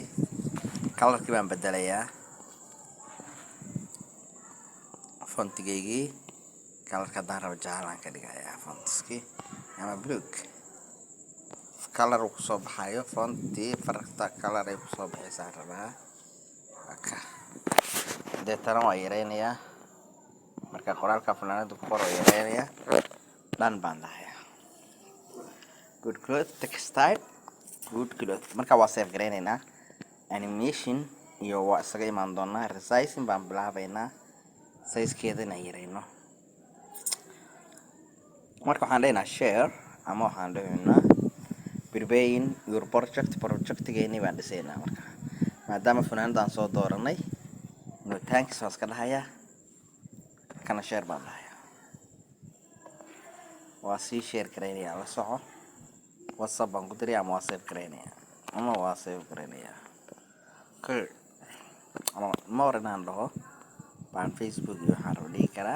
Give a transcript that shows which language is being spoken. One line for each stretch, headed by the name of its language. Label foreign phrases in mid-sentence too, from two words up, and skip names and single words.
Somali: Colorkii baan bedelayaa, fontigaygii colorka haddaan rabo jaalaan ka dhigayaa, fontskii ama
English: blue color
Somali: uu kusoo baxayo. Fontii farta color ay kusoo baxaysaan rabaa. Deetana waa yaraynayaa, marka qoraalka funaanada ku qor waa yaraynayaa. Dhan baan dhahayaa,
English: good cloth textile, good cloth.
Somali: Marka waa save garaynaynaa. Animation iyo waa isaga imaan doonaa. Resizing baan bilaabaynaa, sizekeeda inaan yarayno. Marka waxaan dhahaynaa share, ama waxaan dhahaynaa
English: preparing your
Somali: projectgeennii baan dhisaynaa. Marka maadaama funaanadaan soo dooranay,
English: no thanks
Somali: waan iska dhahayaa, kana share baan dhahayaa. Waa sii share garaynayaa, la soco. WhatsApp baan ku dirayaa, ama waa save garaynayaa, Okay, ama more inaan dhaho baan Facebook iyo waxaan rabo dhigi karaa.